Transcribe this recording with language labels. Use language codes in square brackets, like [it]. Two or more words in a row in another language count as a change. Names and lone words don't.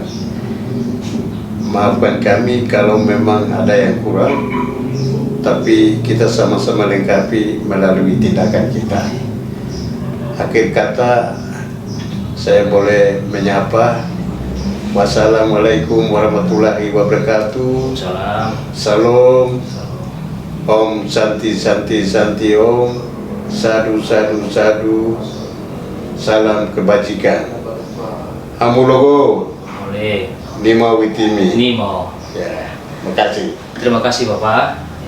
[id] Maafkan kami kalau memang ada yang kurang, tapi kita sama-sama lengkapi melalui tindakan kita. Akhir kata, saya boleh menyapa. [ar] Wassalamualaikum warahmatullahi wabarakatuh. [id] Salam. [sa] Salam. Om Santi Santi Santi Om. Sadu Sadu Sadu. [id] Salam kebajikan. Amulogo. Boleh. Nima Witimi. Nimo. Ya, makasih. Terima kasih Bapak.